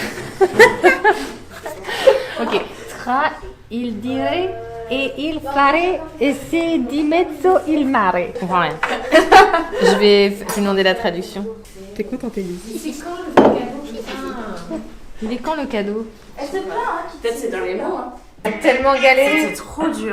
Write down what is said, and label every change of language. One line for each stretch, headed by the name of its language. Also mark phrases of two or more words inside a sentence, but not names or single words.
French: Ok.
Italian: Tra il dire e il fare e se di mezzo il mare.
French: Voilà. Je vais demander la traduction. T'es contente, Elise? Il est quand le cadeau? elle se plaint, hein. Peut-être c'est dans les mots. Hein. J'ai tellement galéré. C'est trop dur.